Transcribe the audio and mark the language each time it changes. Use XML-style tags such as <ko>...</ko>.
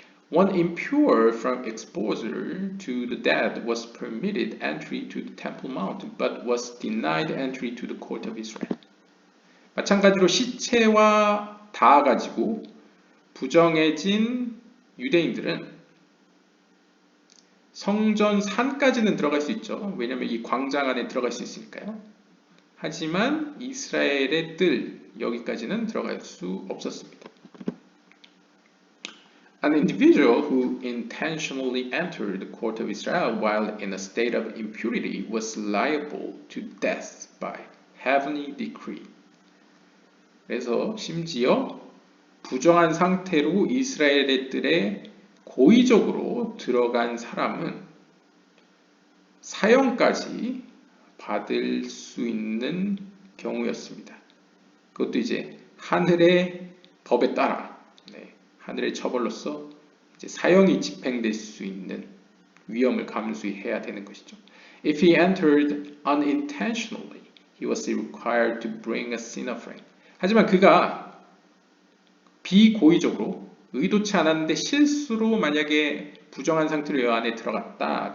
<en>One impure from exposure to the dead was permitted entry to the Temple Mount, but was denied entry to the court of Israel.</en> <ko>마찬가지로 시체와 닿아가지고 부정해진 유대인들은 성전 산까지는 들어갈 수 있죠. 왜냐하면 이 광장 안에 들어갈 수 있으니까요. 하지만 이스라엘의 뜰 여기까지는 들어갈 수 없었습니다.</ko> <en>An individual who intentionally entered the court of Israel while in a state of impurity was liable to death by heavenly decree.</en> <ko>그래서 심지어 부정한 상태로 이스라엘의 뜰에 고의적으로 들어간 사람은 사형까지 받을 수 있는 경우였습니다. 그것도 이제 하늘의 법에 따라 하늘의 처벌로서 이제 사형이 집행될 수 있는 위험을 감수해야 되는 것이죠.</ko> <en>If he entered unintentionally, he was required to bring a sin offering.</en> <ko>하지만 그가 비고의적으로 의도치 않았는데 실수로 만약에 부정한 상태로 여 안에 들어갔다.</ko>